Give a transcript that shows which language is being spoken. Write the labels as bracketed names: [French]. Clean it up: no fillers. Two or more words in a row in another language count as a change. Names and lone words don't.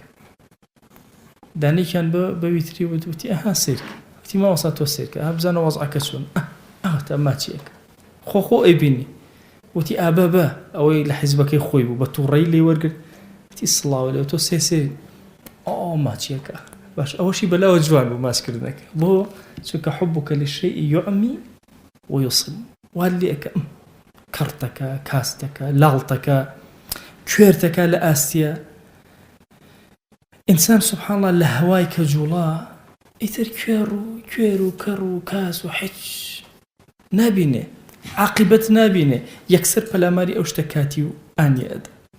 [Central Kurdish] دانێکیان بە ویتری وتی ئەها سیرکە، وتی ماوەسا تۆ سیرکە، ها بزانە وەزعەکە چۆن، ئەوەتە ماچیەکە خۆ ئەیبینی، وتی ئابە ئەوەی لە حیزبەکەی خۆی بوو بە تووڕەی لێ وەرگرت، وتی سڵاوە لێ تۆ سێ ماچیەکە باش، ئەوەشی بەلاوە جوان بوو ماچکردنەکە، بۆ چونکە [Arabic] حبك للشيء يعمي ويصم، [Central Kurdish] وال لێ ئەکە کەڕتەکە، کاستەکە، لاڵتەکە، کوێرتەکە لە ئاستیە. ئینسان [Arabic] سبحان الله [Central Kurdish] لە هەوای کەجوڵا ئیتر کوێر و کەڕ و کاس و هیچ نابینێ، عاقبەت نابینێ، یەکسەر پەلاماری ئەو شتە کاتی و ئانیە ئەدا.